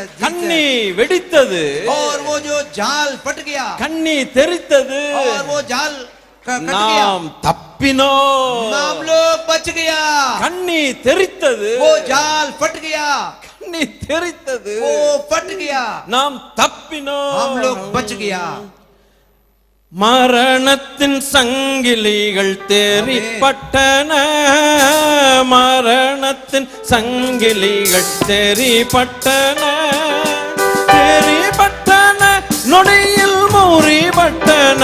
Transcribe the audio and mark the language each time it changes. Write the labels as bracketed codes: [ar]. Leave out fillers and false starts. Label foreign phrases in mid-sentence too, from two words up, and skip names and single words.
[ta] கண்ணி வெடித்தது. [hi] और वो जो जाल फट गया. [ta] கண்ணி தெரித்தது. [hi] और वो जाल कट गया. [ta] நாம் தப்பினோம். [hi] हम लोग बच गया. [ta] கண்ணி தெரித்தது. [hi] वो जाल फट गया. [ta] கண்ணி தெரித்தது. [hi] वो फट गया. [ta] நாம் தப்பினோம். [hi] हम लोग बच गया. [ta] மரணத்தின் சங்கிலிகள் தெரிப்பட்டன. மரணத்தின் சங்கிலிகள் தெரிப்பட்டன. தெரிப்பட்டன நொடியில் முறிபட்டன.